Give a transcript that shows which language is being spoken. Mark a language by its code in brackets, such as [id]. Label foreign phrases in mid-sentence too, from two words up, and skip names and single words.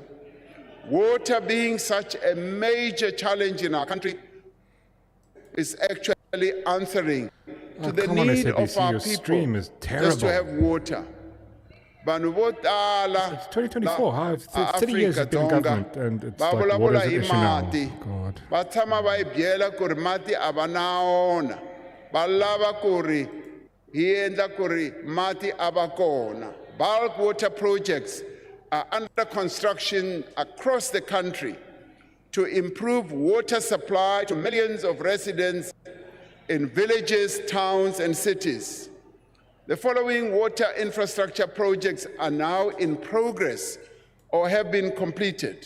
[en] Water being such a major challenge in our country is actually answering to the need of our people just to have water. It's 2024. 30 years has been in government, and it's like water is an issue now. God. [ts] Batsama ba ibyela ku ri mati a va na wona. Va lava ku ri hi endla ku ri mati a va kona. [en] Bulk water projects are under construction across the country to improve water supply to millions of residents in villages, towns, and cities. The following water infrastructure projects are now in progress or have been completed.